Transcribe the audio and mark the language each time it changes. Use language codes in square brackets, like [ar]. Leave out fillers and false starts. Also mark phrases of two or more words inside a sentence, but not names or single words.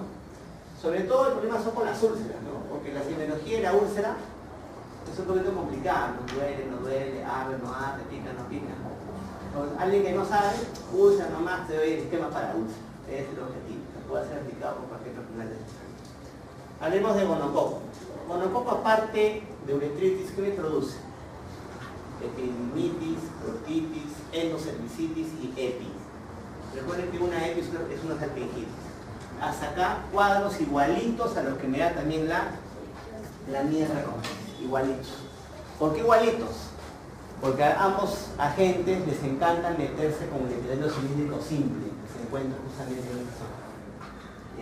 [es] Sobre todo el problema son con las úlceras, ¿no? Porque la epidemiología de la úlcera es un poquito complicado, no duele, abre, no abre, pica, no pica. Entonces, alguien que no sabe, úlcera nomás, te doy el esquema para úlcera. Ese es el objetivo, que pueda ser aplicado por cualquier personal de salud. Hablemos de gonococo. Gonococo, aparte de uretritis, ¿qué me produce? Epididimitis, proctitis, endocervicitis y epi. Recuerden que una epi es una salpingitis. Hasta acá cuadros igualitos a los que me da también la mierda roja. Igualitos. ¿Por qué igualitos? Porque a ambos agentes les encanta meterse con el epitelio cilíndrico simple, que se encuentra justamente en esta zona.